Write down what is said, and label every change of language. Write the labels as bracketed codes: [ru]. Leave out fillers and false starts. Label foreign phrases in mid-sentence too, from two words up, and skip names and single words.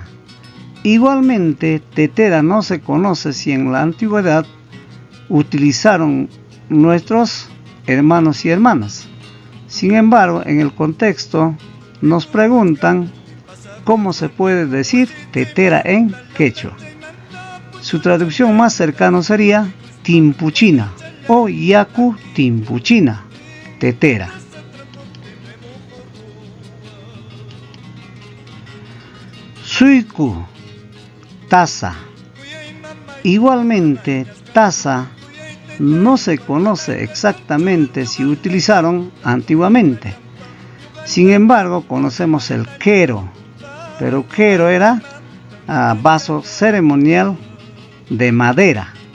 [es] Igualmente, tetera no se conoce si en la antigüedad utilizaron nuestros hermanos y hermanas. Sin embargo, en el contexto nos preguntan cómo se puede decir tetera en quechua. Su traducción más cercana sería timpuchina o [qu] yaku timpuchina, [es] tetera. Suiku, taza. Igualmente, taza no se conoce exactamente si utilizaron antiguamente. Sin embargo, conocemos el quero, pero quero era vaso ceremonial de madera.